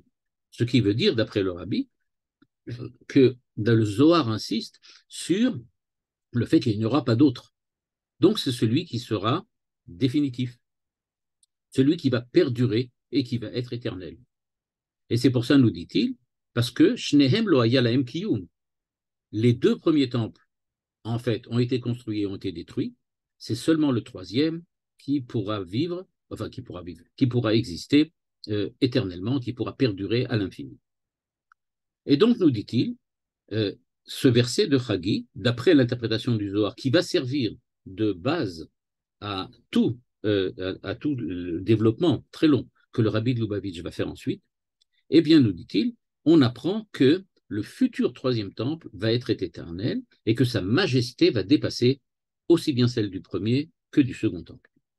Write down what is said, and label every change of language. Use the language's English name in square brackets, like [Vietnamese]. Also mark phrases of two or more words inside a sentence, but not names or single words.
[French] Ce qui veut dire, d'après le rabbi, que le Zohar insiste sur le fait qu'il n'y aura pas d'autre. Donc, c'est celui qui sera définitif, celui qui va perdurer et qui va être éternel. Et c'est pour ça, nous dit-il, parce que [Hebrew] שניהם לא היה להם קיום. [French] Les deux premiers temples, en fait, ont été construits et ont été détruits. C'est seulement le troisième qui pourra vivre, qui pourra exister éternellement, qui pourra perdurer à l'infini. Et donc, nous dit-il, ce verset de Chagi, d'après l'interprétation du Zohar, qui va servir de base à tout le développement très long que le rabbi de Lubavitch va faire ensuite, eh bien, nous dit-il, on apprend que le futur troisième temple va être éternel et que sa majesté va dépasser aussi bien celle du premier que du second temple.